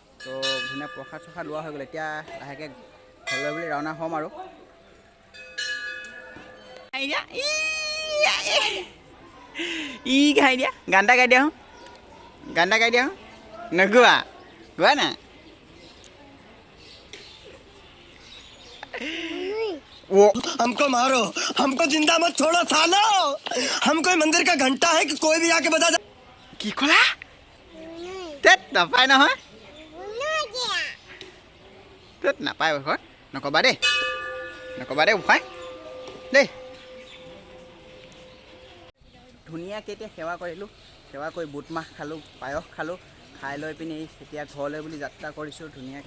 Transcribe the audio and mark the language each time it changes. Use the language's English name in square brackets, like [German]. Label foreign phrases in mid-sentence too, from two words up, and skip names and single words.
[Assamese] তো ধুনীয়া প্ৰসাদ চসাদ লোৱা হৈ গ'ল। এতিয়া লাহেকৈ ঘৰলৈ বুলি ৰাওনা হ'ম আৰু। ঘাই দিয়া গান এটা গাই দিয়া, গান এটা গাই দিয়া। নগোৱা গোৱা না। [Hindi] वो हमको मारो, हमको जिंदा मत छोड़ो सालो। हम कोई मंदिर का घंटा है कि कोई भी आके बजा जा। [Assamese] কি ক'লা? তেত নাপায় নহয়, তেত নাপায় ঘৰত। নক'বা দেই, নক'বা দেই উপায় দেই। ধুনীয়াকৈ এতিয়া সেৱা কৰিলোঁ, সেৱা কৰি বুট মাহ খালোঁ, পায়স খালোঁ, খাই লৈ পিনি এতিয়া ঘৰলৈ বুলি যাত্ৰা কৰিছোঁ ধুনীয়াকৈ।